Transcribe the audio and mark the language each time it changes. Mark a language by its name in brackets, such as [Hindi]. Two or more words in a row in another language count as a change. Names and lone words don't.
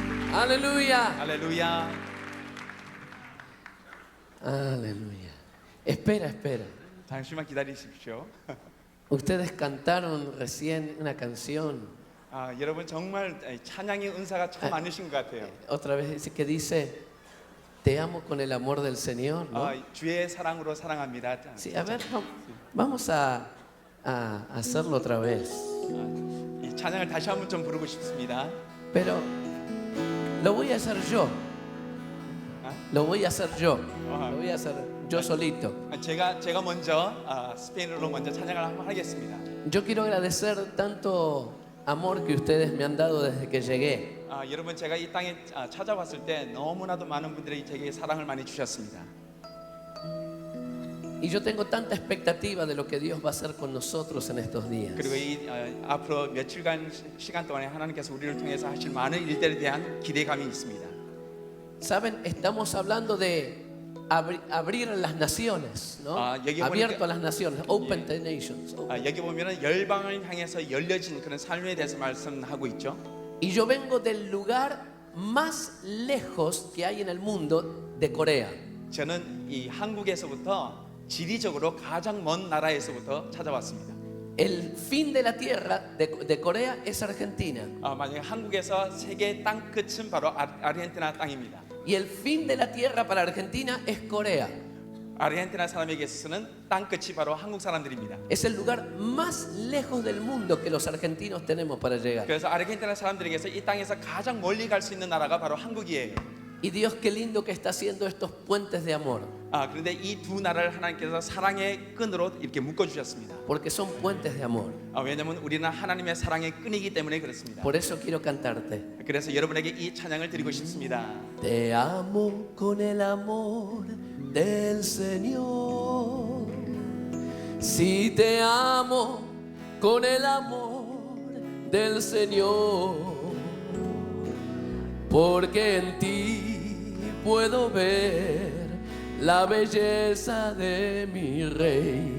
[Spanish] Aleluya. [Korean] 할렐루야. [Spanish] Aleluya. Espera. [Korean] 잠시만 기다리십시오. [Spanish] Ustedes cantaron recién una canción. [Korean] 여러분 정말 찬양의 은사가 참 많으신 것 같아요. [Spanish] Otra vez dice que dice, te amo con el amor del Señor, ¿no? [Korean] 주의 사랑으로 사랑합니다. [Spanish] Sí, a ver, vamos a hacerlo otra vez. [Korean] 이 찬양을 다시 한번 좀 부르고 싶습니다. [Spanish] Pero lo voy a hacer yo. Lo voy a hacer yo. Lo voy a hacer yo solito. [Korean] 제가 먼저 스페인어로 먼저 찬양을 한번 하겠습니다. [Spanish] Yo quiero agradecer tanto amor que ustedes me han dado desde que llegué. [Korean] 여러분 제가 이 땅에 찾아왔을 때 너무나도 많은 분들이 제게 사랑을 많이 주셨습니다. [Spanish] Y yo tengo tanta expectativa de lo que Dios va a hacer con nosotros en estos días. [Korean] 그리고 이 앞으로 며칠간 시간 동안에 하나님께서 우리를 통해서 하실 많은 일들에 대한 기대감이 있습니다. [Spanish] Saben, estamos hablando de abrir a las naciones, ¿no? Abierto a las naciones, [English] open the nations. [Korean] 여기 보면은 열방을 향해서 열려진 그런 삶에 대해서 말씀하고 있죠. [Spanish] Y yo vengo del lugar más lejos que hay en el mundo, de Corea. [Korean] 저는 이 한국에서부터 지리적으로 가장 먼 나라에서부터 찾아왔습니다. [Spanish] El fin de la tierra de Corea es Argentina. [Korean] 만약에 한국에서 세계 땅 끝은 바로 아르헨티나 땅입니다. [Spanish] Y el fin de la tierra para Argentina es Corea. [Korean] 아르헨티나 사람에게 있어서는 땅 끝이 바로 한국 사람들입니다. [Spanish] Es el lugar más lejos del mundo que los argentinos tenemos para llegar. [Korean] 그래서 아르헨티나 사람들에게서 이 땅에서 가장 멀리 갈 수 있는 나라가 바로 한국이에요. [Spanish] Y Dios, qué lindo que está haciendo estos puentes de amor. [Korean] 그런데 이 두 나라를 하나님께서 사랑의 끈으로 이렇게 묶어 주셨습니다. [Spanish] Porque son puentes de amor. [Korean] 왜냐하면 우리는 하나님의 사랑의 끈이기 때문에 그렇습니다. [Spanish] Por eso quiero cantarte. [Korean] 그래서 여러분에게 이 찬양을 드리고 싶습니다. [Spanish] Te amo con el amor del Señor. Si te amo con el amor del Señor. Porque en ti puedo ver la belleza de mi Rey.